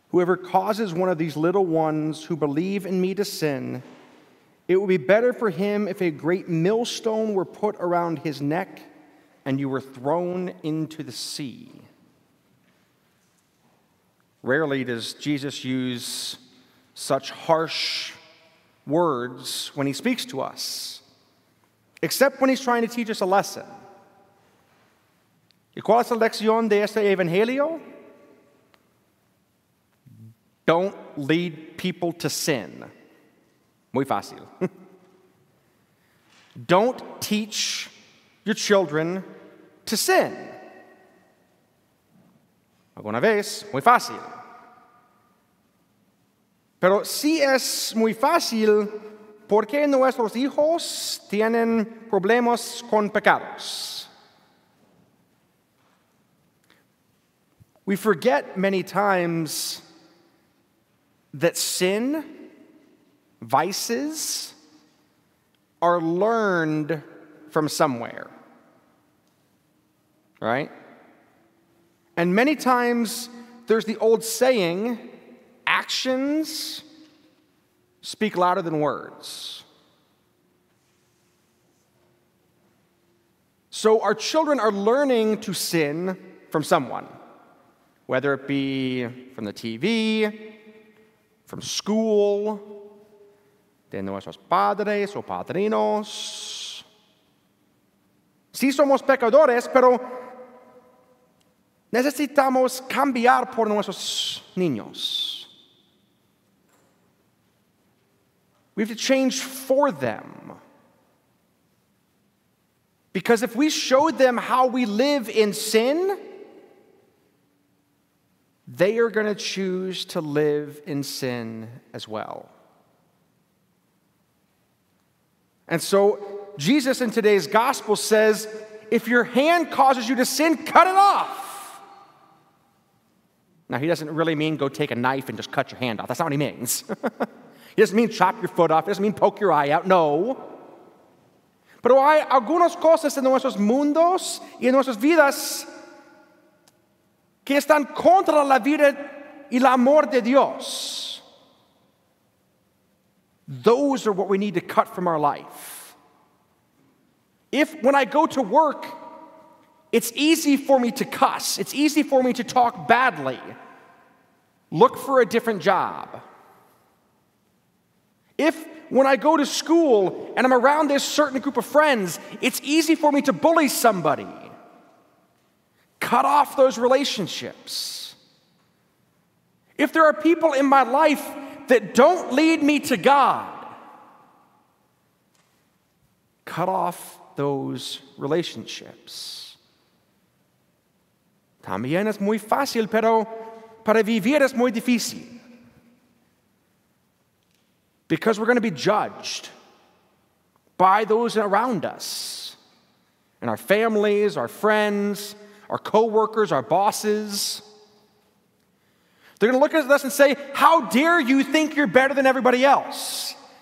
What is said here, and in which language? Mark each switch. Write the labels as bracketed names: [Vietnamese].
[English] Whoever causes one of these little ones who believe in me to sin, it would be better for him if a great millstone were put around his neck and you were thrown into the sea." Rarely does Jesus use such harsh words when he speaks to us, except when he's trying to teach us a lesson. [Spanish] ¿Y cuál es la lección de este evangelio? [English] Don't lead people to sin. [Spanish] Muy fácil. [English] Don't teach your children to sin. [Spanish] Alguna vez, muy fácil. Pero sí es muy fácil porque nuestros hijos tienen problemas con pecados. [English] We forget many times that sin, vices, are learned from somewhere. Right? And many times there's the old saying, actions speak louder than words. So our children are learning to sin from someone, whether it be from the TV, from school, [Spanish] de nuestros padres o padrinos. Sí somos pecadores, pero necesitamos cambiar por nuestros niños. [English] We have to change for them. Because if we showed them how we live in sin, they are going to choose to live in sin as well. And so Jesus in today's gospel says, if your hand causes you to sin, cut it off. Now, he doesn't really mean go take a knife and just cut your hand off. That's not what he means. He doesn't mean chop your foot off. He doesn't mean poke your eye out. No. [Spanish] Pero hay algunas cosas en nuestros mundos y en nuestras vidas que están contra la vida y el amor de Dios. [English] Those are what we need to cut from our life. If, when I go to work, it's easy for me to cuss, it's easy for me to talk badly, look for a different job. If, when I go to school and I'm around this certain group of friends, it's easy for me to bully somebody, cut off those relationships. If there are people in my life that don't lead me to God, cut off those relationships. [Spanish] También es muy fácil, pero para vivir es muy difícil. [English] Because we're going to be judged by those around us, and our families, our friends, our co-workers, our bosses. They're going to look at us and say, how dare you think you're better than everybody else?